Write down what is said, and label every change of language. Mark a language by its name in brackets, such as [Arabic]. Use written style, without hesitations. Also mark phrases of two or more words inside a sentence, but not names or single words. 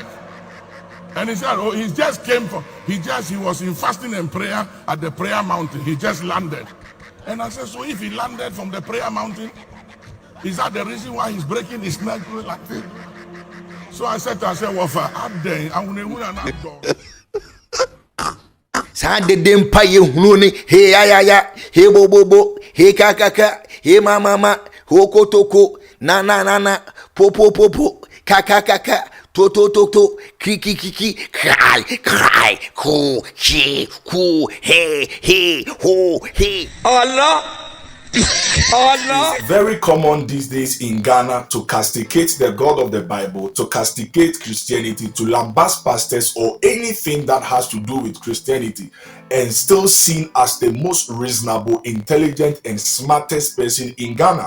[English] And he said, oh, he just came from, he was in fasting and prayer at the prayer mountain. He just landed. And I said, so if he landed from the prayer mountain, is that the reason why he's breaking his neck like this? So I said to myself, well, for Abden, I will not go. Sade dempa ye hununi he ya he bobo he kakaka he mama hoko toko na popo kaka to kiki cry ko he ho he Allah. It's very common these days in Ghana to castigate the God of the Bible, to castigate Christianity, to lambast pastors or anything that has to do with Christianity, and still seen as the most reasonable, intelligent, and smartest person in Ghana.